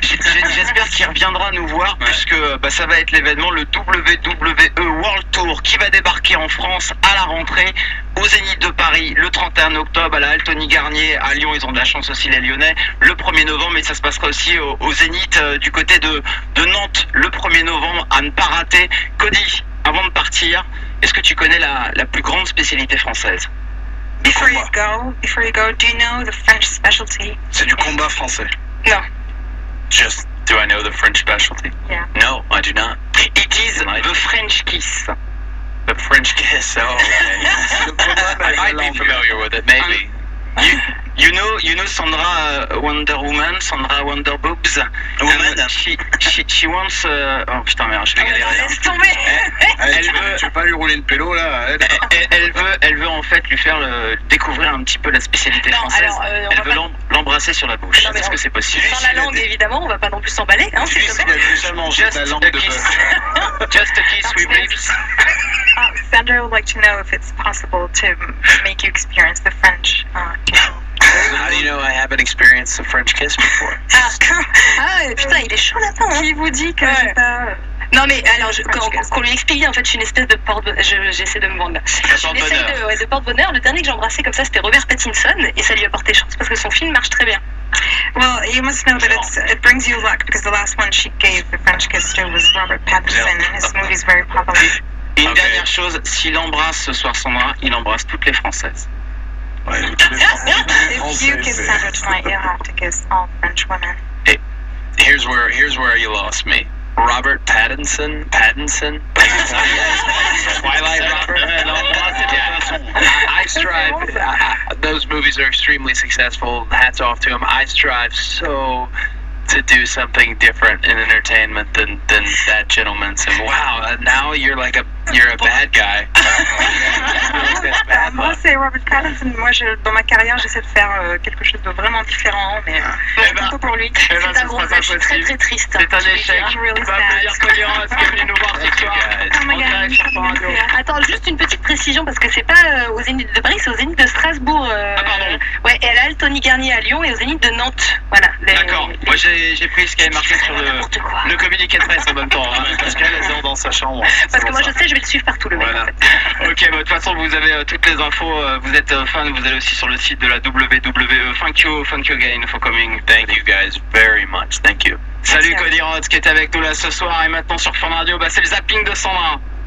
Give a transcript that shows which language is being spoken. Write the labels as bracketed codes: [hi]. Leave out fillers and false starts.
[fr] j'espère qu'il reviendra nous voir, puisque ça va être l'événement, le WWE World Tour, qui va débarquer en France à la rentrée, au Zénith de Paris le 31 octobre, à la Altony Garnier, à Lyon, ils ont de la chance aussi les Lyonnais, le 1er novembre, mais ça se passera aussi au Zénith du côté de Nantes le 1er novembre, à ne pas rater. Cody, avant de partir, est-ce que tu connais la plus grande spécialité française? [en] Before you go, do you know the French specialty? [fr] C'est du combat français. [en] No. Just, do I know the French specialty? Yeah. No, I do not. It is the French kiss. The French kiss, oh, okay. I might be familiar with it, maybe. You know Sandra Wonder Woman, Sandra Wonder Boobs. She wants. [fr] Oh putain merde, je vais galérer. Laisse tomber. Tu veux pas lui rouler une pélo là? Elle veut en fait lui faire découvrir un petit peu la spécialité française. Alors, elle veut l'embrasser sur la bouche. Est-ce que c'est possible? Sans la langue, évidemment, on va pas non plus s'emballer, hein, s'il te plaît. [en] Just a kiss. Just a kiss with lips. Sandra would like to know if it's possible to make you experience the French kiss. How do you know I haven't experienced the French kiss before? [fr] Putain, il est chaud là-dedans. Hein. Qui vous dit que Non mais alors qu'on lui explique, en fait je suis une espèce de porte-bonheur, j'essaie de me vendre là. Je suis une espèce de porte-bonheur. Le dernier que j'ai embrassé comme ça c'était Robert Pattinson et ça lui a porté chance parce que son film marche très bien. [en] Well, you must know that it brings you luck because the last one she gave the French kiss to was Robert Pattinson and his movie is very popular. [fr] Et une dernière chose, s'il embrasse ce soir Sandra, il embrasse toutes les Françaises. Ouais, [en] If you kiss Sandra tonight, you'll have to kiss all French women. Hey, here's where you lost me. Robert Pattinson. Twilight Robert. I strive. Those movies are extremely successful. Hats off to him. I strive so to do something different in entertainment than that gentleman. So wow, now you're a bad guy. [fr] Moi c'est Robert Pattinson. Moi dans ma carrière j'essaie de faire quelque chose de vraiment différent, mais bon pour lui. C'est un gros je suis très très triste. C'est un échec. On va applaudir Cody Rhodes qui est venu nous voir ce soir. Attends, juste une petite précision parce que c'est pas au Zénith de Paris, c'est au Zénith de Strasbourg. Pardon. Ouais, et à l'Altony Garnier à Lyon et au Zénith de Nantes. Voilà. D'accord. Moi j'ai pris ce qui avait marqué sur le communiqué de presse en même temps. Parce qu'elle est dans sa chambre. Parce que moi je sais, je vais le suivre partout le mec. En fait. Ok, de toute façon vous avez toutes les infos, vous êtes fan, vous allez aussi sur le site de la WWE. [en] Thank you again for coming. Thank you guys very much. Thank you. [fr] Salut Cody Rhodes qui est avec nous là ce soir et maintenant sur Fun Radio, c'est le zapping de Sandra.